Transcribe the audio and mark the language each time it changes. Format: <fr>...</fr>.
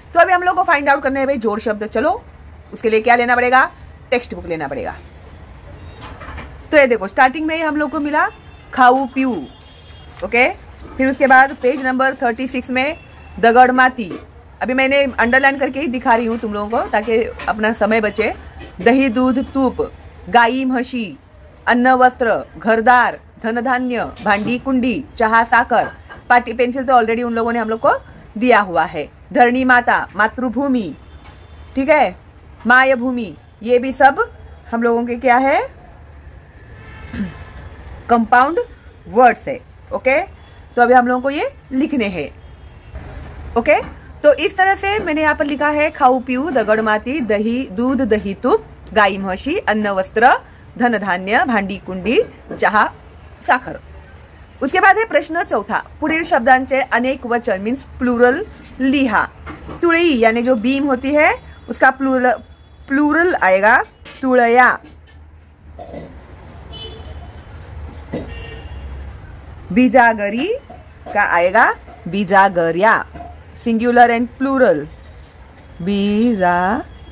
<hi>तो अभी हम लोग को फाइंड आउट करने हैं जोड़ शब्द. चलो, उसके लिए क्या लेना पड़ेगा? टेक्स्ट बुक लेना पड़ेगा. तो ये देखो, स्टार्टिंग में ही हम लोग को मिला खाऊ पीऊ, ओके. फिर उसके बाद पेज नंबर 36 में दगड़ माती. अभी मैंने अंडरलाइन करके ही दिखा रही हूँ तुम लोगों को, ताकि अपना समय बचे.</hi> <mr>दही दूध तूप, गाई म्हशी, अन्न वस्त्र, घरदार, धन धान्य, भांडी कुंडी, चहा साकर.</mr> <hi>पाटी पेंसिल तो ऑलरेडी उन लोगों ने हम लोग को दिया हुआ है. धरणी माता, मातृभूमि, ठीक है, मायभूमि, ये भी सब हम लोगों के क्या है? कंपाउंड वर्ड्स है, ओके. तो अभी हम लोगों को ये लिखने हैं, ओके. तो इस तरह से मैंने यहाँ पर लिखा है खाऊ पीऊ, दगड़ माती, दही दूध दही तूप, गाई म्हशी, अन्न वस्त्र, धन धान्य, भांडी कुंडी, चहा साखर. उसके बाद है</hi> <mr>प्रश्न चौथा, पुढील शब्दांचे अनेक वचन मीन्स प्लुरल लिहा.</mr> <hi>तुळई यानी जो बीम होती है उसका प्लूरल आएगा तुळया. बीजागरी का आएगा बीजागर्या.</hi> <en>Singular and plural बीजागर्या.</en>